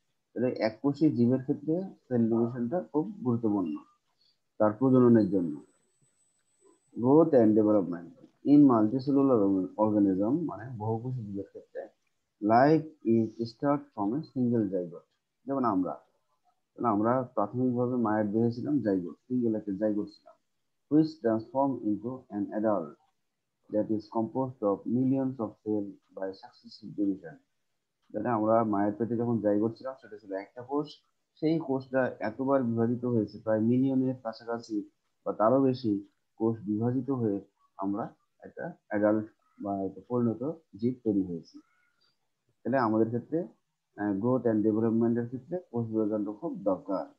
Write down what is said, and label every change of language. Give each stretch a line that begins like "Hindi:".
Bangla: তাহলে এককোষী জীবের ক্ষেত্রে সেল ডিভিশনটা খুব গুরুত্বপূর্ণ তার প্রজননের জন্য।
English: growth and development in multicellular organism,
Bangla: মানে বহুকোষী জীবের ক্ষেত্রে
English: Life is start from a single zygote.
Bangla: যেমন আমরা প্রাথমিকভাবে মায়ের দেহে ছিলাম জাইগোট, সিঙ্গেল একটা জাইগোট ছিলাম,
English: which transform into an adult that is composed of millions of cells by successive division.
Bangla: তাহলে আমরা মায়ের পেটে যখন জাইগোট ছিলাম সেটা ছিল একটা কোষ, সেই কোষটা এতবার বিভাজিত হয়েছে, প্রায় মিলিয়নের কাছাকাছি বা তারও বেশি কোষ বিভাজিত হয়ে আমরা একটা অ্যাডাল্ট বা একটা পরিণত জীব তৈরি হয়েছি। তাহলে আমাদের ক্ষেত্রে
English: growth and ডেভেলপমেন্টের
Bangla: ক্ষেত্রে কোষ বিভাজনটা খুব দরকার।